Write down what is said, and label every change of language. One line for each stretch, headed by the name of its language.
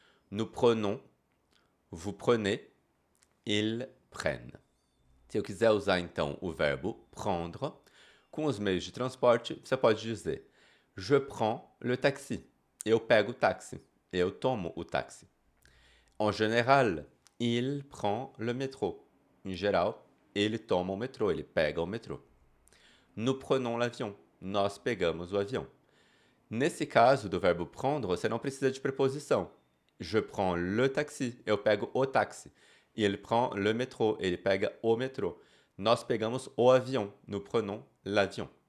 French: Nous prenons, vous prenez, ils prennent.
Portuguese: Se eu quiser usar então o verbo prendre, com os meios de transporte, você pode dizer
French: je prends le taxi.
Portuguese: Eu pego o táxi. Eu tomo o táxi.
French: En général, il prend le métro.
Portuguese: Em geral, ele toma o metrô, ele pega o metrô.
French: Nous prenons l'avion.
Portuguese: Nós pegamos o avião. Nesse caso do verbo prendre, você não precisa de preposição.
French: Je prends le taxi.
Portuguese: Eu pego o táxi.
French: Il prend le métro.
Portuguese: Ele pega o metrô. Nós pegamos o avião.
French: Nous prenons l'avion.